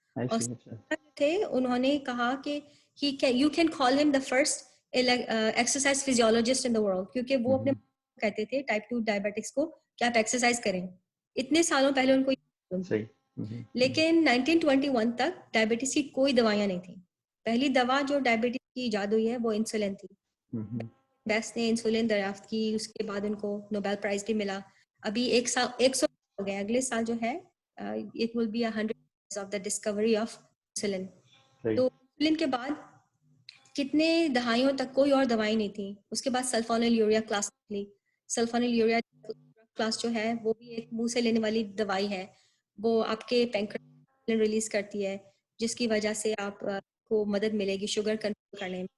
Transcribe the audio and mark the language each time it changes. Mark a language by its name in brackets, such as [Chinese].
[Urdu] اور تھے انہوں نے کہا کہ [English] you can call him the first exercise physiologist in the world, [Urdu] کیونکہ وہ اپنے کہتے تھے ٹائپ 2 ڈائبٹکس کو کہ آپ ایکسرسائز کریں. اتنے سالوں پہلے ان کو لیکن 1921 تک ڈائبٹیز کی کوئی دوائیاں نہیں تھیں. پہلی دوا جو ڈائبٹیز کی ایجاد ہوئی ہے وہ انسولین تھی. بیس نے انسولین دریافت کی, اس کے بعد ان کو نوبیل پرائز بھی ملا. ابھی 100 ہو گئے, اگلے سال جو ہے [English] it will be 100 years of the discovery of insulin. [Urdu] تو انسولین کے بعد کتنے دہائیوں تک کوئی اور دوائی نہیں تھی. اس کے بعد سلفونل یوریا کلاس لی. سلفونل یوریا کلاس جو ہے وہ بھی ایک منہ سے لینے والی دوائی ہے, وہ آپ کے پینکریاس ریلیز کرتی ہے جس کی وجہ سے آپ کو مدد ملے گی شوگر کنٹرول کرنے میں.